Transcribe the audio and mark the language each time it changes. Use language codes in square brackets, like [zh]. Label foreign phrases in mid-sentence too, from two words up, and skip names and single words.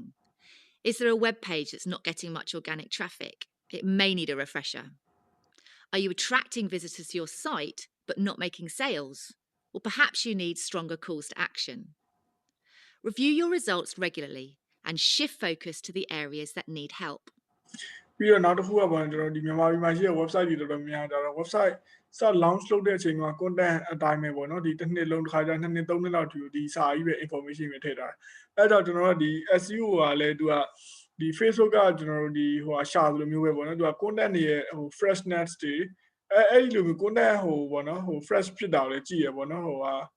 [en] Is there a web page that's not getting much organic traffic? It may need a refresher. Are you attracting visitors to your site but not making sales? Or perhaps you need stronger calls to action. Review your results regularly and shift focus to the areas that need help. [my] ပြီးတော့နောက်တစ်ခုကပေါ့ကျွန်တော်ဒီမြန်မာပြည်မှာရှိတဲ့ website တွေတော်တော်များများဒါတော့ website စ launch လုပ်တဲ့အချိန်မှာ content အတိုင်းပဲပေါ့နော်ဒီတစ်နှစ်လုံးတစ်ခါကျ2နှစ်3နှစ်လောက်ဒီစာကြီးပဲ information ပဲထည့်ထားတယ်အဲ့တော့ကျွန်တော်တို့ဒီ SEO ကလည်းသူကဒီ Facebook ကကျွန်တော်တို့ဒီဟိုဟာရှာသလိုမျိုးပဲပေါ့နော်သူက content တွေရဲ့ဟို freshness တွေအဲ့ဒီလိုမျိုး content ဟိုပေါ့နော်ဟို fresh ဖြစ်တာကိုလည်းကြည့်ရပေါ့နော်ဟိုဟာ